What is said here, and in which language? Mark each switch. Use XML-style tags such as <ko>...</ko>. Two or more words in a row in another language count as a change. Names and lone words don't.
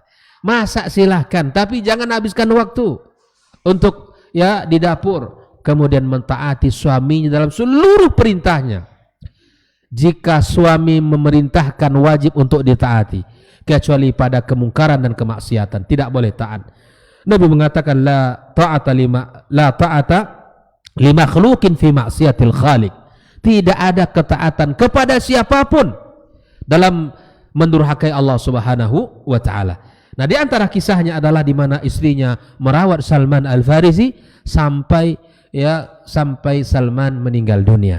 <id>Masak silahkan, tapi jangan habiskan waktu untuk ya di dapur, kemudian mentaati suaminya dalam seluruh perintahnya. Jika suami memerintahkan, wajib untuk ditaati, kecuali pada kemungkaran dan kemaksiatan tidak boleh taat. Nabi mengatakan</id> <ar>لا طاعة لمخلوق في معصية الخالق.</ar> <id>Tidak ada ketaatan kepada siapapun dalam mendurhakai Allah</id> <ar>سبحانه وتعالى.</ar> <id>Nah, di antara kisahnya adalah di mana istrinya merawat Salman Al-Farisi sampai Salman meninggal dunia.</id>